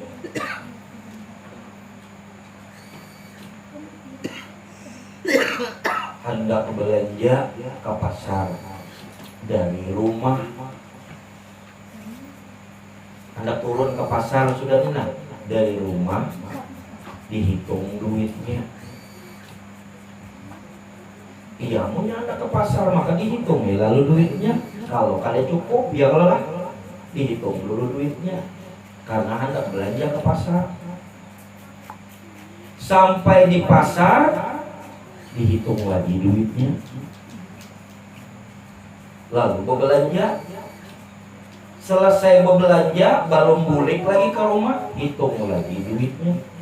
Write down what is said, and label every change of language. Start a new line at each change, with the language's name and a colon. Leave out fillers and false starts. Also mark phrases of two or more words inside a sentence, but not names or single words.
Indonesian: Hendak belanja ke pasar dari rumah, hendak turun ke pasar sudah tenang, dari rumah dihitung duitnya. Iya, mau hendak ke pasar maka dihitung ya lalu duitnya. Kalau kada cukup ya kalau lah dihitung dulu duitnya, karena hendak belanja ke pasar. Sampai di pasar dihitung lagi duitnya. Lalu berbelanja, selesai berbelanja baru balik lagi ke rumah, hitung lagi duitnya.